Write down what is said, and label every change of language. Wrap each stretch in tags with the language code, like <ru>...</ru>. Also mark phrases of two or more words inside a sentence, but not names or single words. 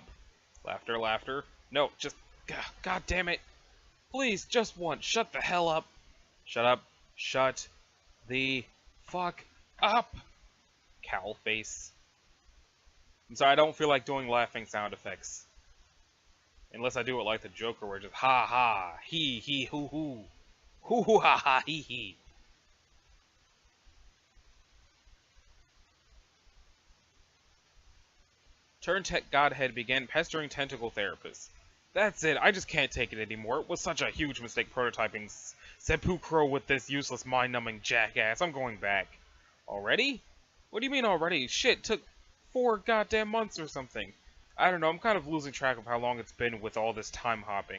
<en>Laughter, laughter. No, just... God damn it. Please, just once, shut the hell up. Shut up. Shut the fuck up. Cowl face. I'm sorry, I don't feel like doing laughing sound effects. Unless I do it like the Joker, where just ha ha, he, hoo hoo. Hoo hoo ha ha, he. Turntech Godhead began pestering tentacle therapists. That's it, I just can't take it anymore. It was such a huge mistake prototyping Seppuku with this useless mind-numbing jackass. I'm going back. Already? What do you mean already? Shit, took 4 goddamn months or something. I don't know, I'm kind of losing track of how long it's been with all this time hopping.</en>